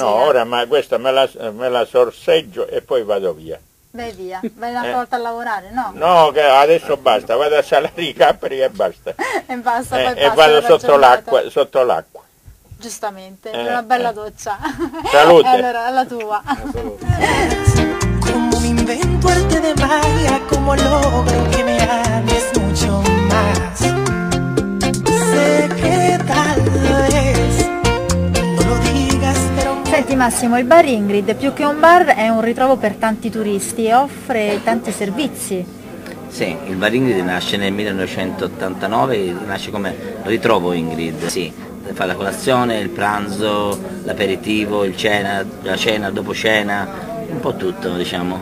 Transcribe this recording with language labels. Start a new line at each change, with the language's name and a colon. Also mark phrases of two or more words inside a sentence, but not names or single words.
Italian: No, ora ma questa me la sorseggio e poi vado via. Beh via, vai una volta a lavorare, no? No, che adesso basta, vado a salare i capperi e basta. E basta, poi e vado sotto l'acqua. Giustamente, una bella doccia. Salute. Allora, alla tua.
Spanish: Como me invento arte de magia, como logro que me ames mucho más. Sé que tal vez no lo digas, pero...
Italian: Senti Massimo, il bar Ingrid più che un bar è un ritrovo per tanti turisti e offre tanti servizi. Sì, il bar Ingrid nasce nel 1989, nasce come ritrovo Ingrid, sì, fa la colazione, il pranzo, l'aperitivo, la cena, dopo cena, un po' tutto, diciamo.